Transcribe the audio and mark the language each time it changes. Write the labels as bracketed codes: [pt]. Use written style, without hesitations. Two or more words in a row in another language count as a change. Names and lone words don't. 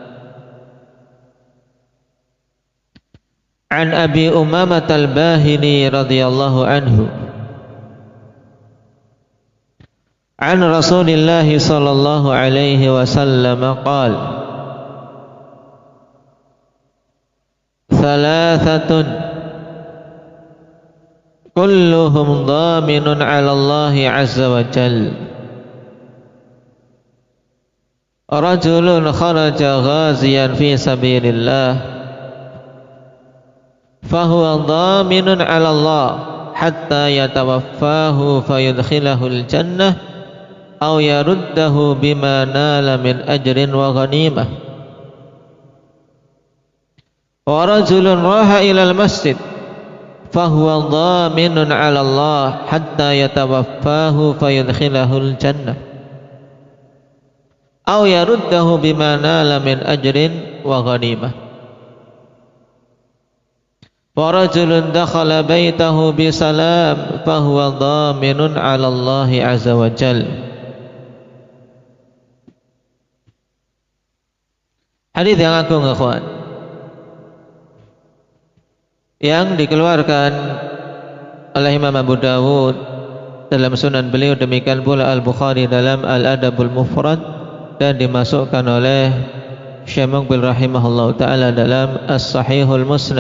[ar] عن أبي أمامة الباهلي رضي الله عنه عن رسول الله صلى الله عليه وسلم قال ثلاثة كلهم ضامن على الله عز وجل. رجل خرج غازيا في سبيل الله فهو ضامن على الله حتى يتوفاه فيدخله الجنة أو يرده بما نال من أجر وغنيمة. ورجل راح إلى المسجد فهو ضامن على الله حتى يتوفاه فيدخله الجنة أو يرده بما نال من أجر وغنيمة. ورجل دخل بيته بسلام فهو ضامن على الله عز وجل. [id] Hadis yang agung ikhwan, yang dikeluarkan oleh Imam Abu Dawud dalam sunan beliau, demikian pula Al-Bukhari dalam Al-Adabul Mufrad, dan dimasukkan oleh Syekh Muqbil [ar] رحمه الله تعالى [id] dalam As-Sahihul Musnad.